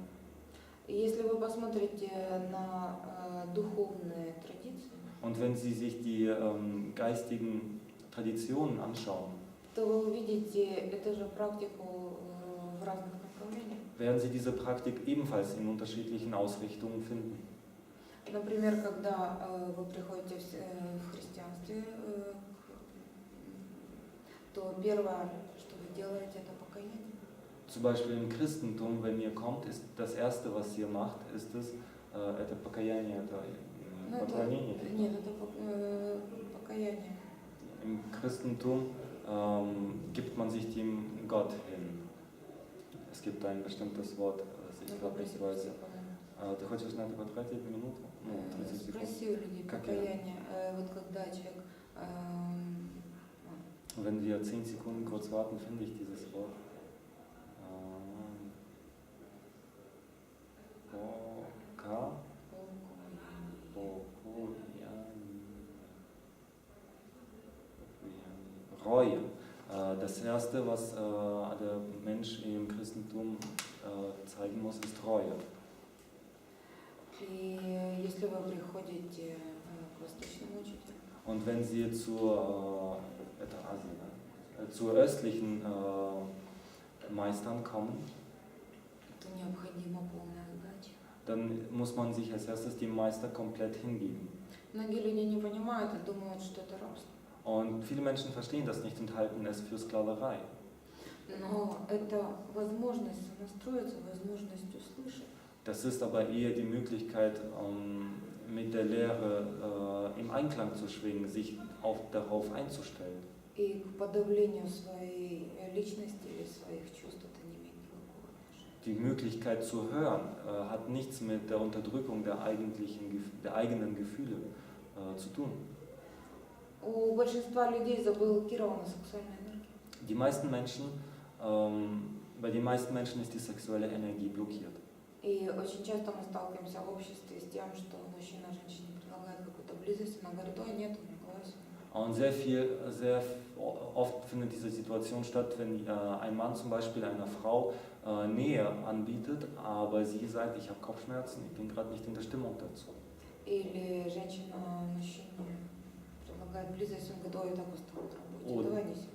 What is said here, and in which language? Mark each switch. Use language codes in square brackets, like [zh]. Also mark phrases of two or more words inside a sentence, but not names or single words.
[ru] И если вы посмотрите на духовные традиции, [de] Und wenn Sie sich die geistigen Traditionen anschauen, [ru] то вы увидите эту же практику в разных направлениях. [de] werden Sie diese Praktik ebenfalls in unterschiedlichen Ausrichtungen finden. [ru] Например, когда вы приходите в христианстве, то первое, что вы делаете, это покаяние. [de] Zum Beispiel im Christentum, wenn ihr kommt, ist das Erste, was ihr macht, ist [ru] это покаяние, это поклонение. Нет, это покаяние. [de] Im Christentum gibt man sich dem Gott hin. Es gibt ein bestimmtes Wort, das [ru] Ну, попроси Давайте. психолога. Ты хочешь на это потратить минуту? Ну, 30 секунд. Спроси у людей Как покаяние. Вот когда человек [de] Wenn wir 10 Sekunden kurz warten, finde ich dieses Wort. Reue. Das Erste, was der Mensch im Christentum zeigen muss, ist Reue. [ru] И если вы приходите к восточному учителю, [de] Und wenn Sie zu östlichen Meistern kommen, [ru] то необходима полная отдача. [de] dann muss man sich als erstes dem Meister komplett hingeben. [ru] Многие люди не понимают и думают, что это рабство. [de] Und viele Menschen verstehen das nicht und halten es für Sklaverei. [ru] Но это возможность настроиться, возможность услышать. [de] Das ist aber eher die Möglichkeit, mit der Lehre im Einklang zu schwingen, sich darauf einzustellen. [ru] И к подавлению своей личности или своих чувств это не имеет никакого отношения. [de] Die Möglichkeit zu hören hat nichts mit der Unterdrückung der eigenen Gefühle zu tun. [ru] У большинства людей заблокирована сексуальная энергия. [de] Die meisten Menschen, bei den meisten Menschen ist die sexuelle Energie blockiert. [ru] И очень часто мы сталкиваемся в обществе с тем, что мужчина женщине предлагает какую-то близость, она говорит, ой, нет, у меня глаз. [de] Und sehr oft findet diese Situation statt, wenn ein Mann zum Beispiel einer Frau Nähe anbietet, aber sie sagt, ich habe Kopfschmerzen, ich bin gerade nicht in der Stimmung dazu. [ru] Или женщина мужчине предлагает близость, он говорит, ой, я так устал от работы, давай не сегодня.